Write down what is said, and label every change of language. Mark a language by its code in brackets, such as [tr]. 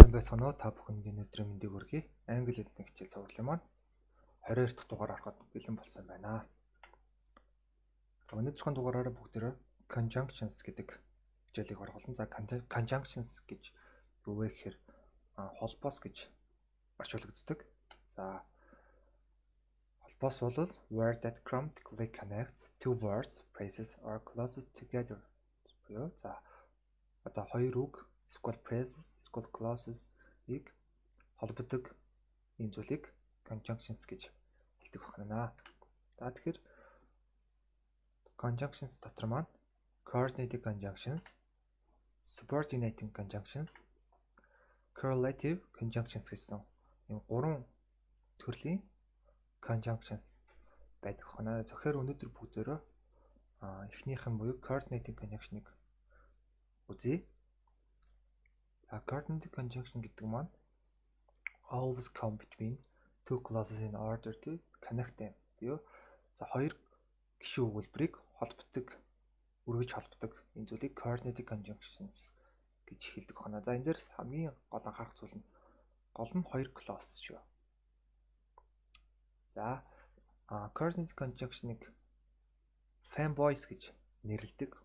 [mn] Соноо та бүхэнд өнөөдрийн мэндийг хүргэе. Англи хэлний хичээл цуглалын маань 22 дахь дугаар харахад бэлэн болсон байна. Өнөөдрийн дугаараараа бүгдээрээ conjunctions гэдэг хичээлийг харах болно. За conjunctions гэж юу вэ гэхээр холбоос гэж орчуулагддаг. За холбоос бол [en] word that grammatically connects two words, phrases or clauses together. [mn] За одоо хоёр үг эсвэл phrases, эсвэл clauses-ийг холбодог ийм зүйлийг conjunctions гэж хэлдэг байна. За тэгэхээр conjunctions дотор маань coordinating conjunctions, subordinating conjunctions, correlative conjunctions гэсэн ийм гурван төрлийн conjunctions байдаг байна. Тэгэхээр өнөөдөр бүгдээрээ эхнийх нь буюу coordinating conjunction-ыг үзье. [en] Coordinating conjunction [mn] гэдэг маань [en] always come between two clauses in order to connect them. [mn] Юу? За хоёр гишүүн өгүүлбэрийг холбодог, үргэлж холбодог энэ зүйлийг coordinating conjunctions гэж хэлдэг байна. За энэ дээр хамгийн гол анхаарах зүйл нь гол нь хоёр clause шүү. За coordinating conjunction-ыг fanboys гэж нэрлэдэг.